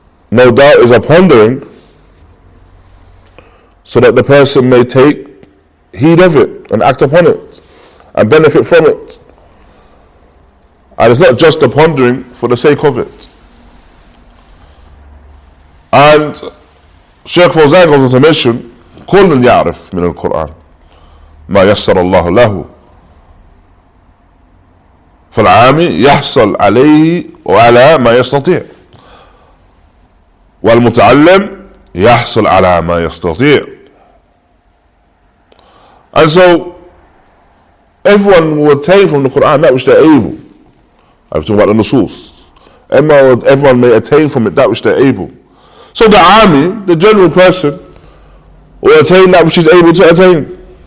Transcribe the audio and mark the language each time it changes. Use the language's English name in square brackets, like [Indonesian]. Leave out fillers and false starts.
[English] No doubt is a pondering so that the person may take heed of it and act upon it and benefit from it. And it's not just a pondering for the sake of it. And Shaykh Fawzan goes on to mention, [Arabic] كل يعرف من القرآن ما يسر الله له فالعامي يحصل عليه وعلى ما يستطيع والمتعلم يحصل على ما يستطيع. [English] And so everyone will attain from the Qur'an that which they're able. I was talking about the nusus. Everyone may attain from it that which they're able. So the army, the general person, will attain that which he's able to attain.